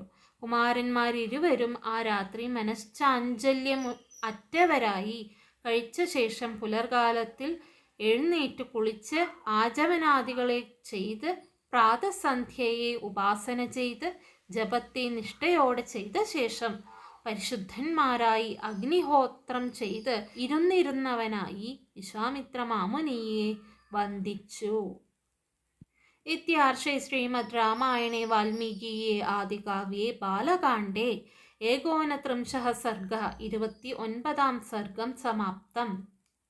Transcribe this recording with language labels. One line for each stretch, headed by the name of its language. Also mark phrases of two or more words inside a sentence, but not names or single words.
Malayalam: കുമാരന്മാരിരുവരും ആ രാത്രി മനശ്ചാഞ്ചല്യം അറ്റവരായി കഴിച്ച ശേഷം പുലർകാലത്തിൽ എഴുന്നേറ്റ് കുളിച്ച് ആചമനാദികളെ ചെയ്ത് പ്രാതസന്ധ്യയെ ഉപാസന ചെയ്ത് ജപത്തെ നിഷ്ഠയോടെ ചെയ്ത ശേഷം പരിശുദ്ധന്മാരായി അഗ്നിഹോത്രം ചെയ്ത് ഇരുന്നിരുന്നവനായി വിശ്വാമിത്ര മാമുനിയെ വന്ദിച്ചു.
Sanskrit: इत्यार्षे श्रीमद् रामायणे वाल्मीकिये आदिकाव्ये बालकाण्डे 39 सर्गः 29 सर्गं समाप्तम्.